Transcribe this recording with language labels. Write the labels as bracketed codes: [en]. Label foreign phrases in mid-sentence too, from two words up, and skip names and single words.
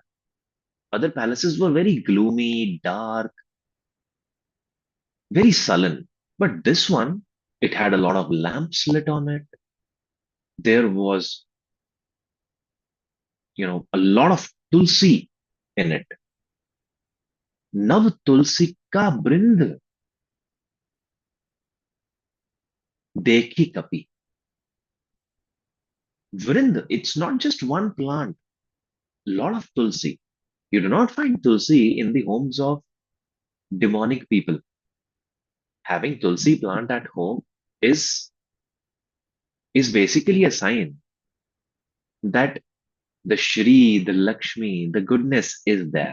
[en] Other palaces were very gloomy, dark, very sullen. But this one, it had a lot of lamps lit on it. There was, a lot of tulsi in it. [hi] Nav tulsi ka brind dekhi kapi. Vrind, [en] it's not just one plant, lot of tulsi. You do not find tulsi in the homes of demonic people. Having tulsi plant at home is is basically a sign that the Shri, the Lakshmi, the goodness is there.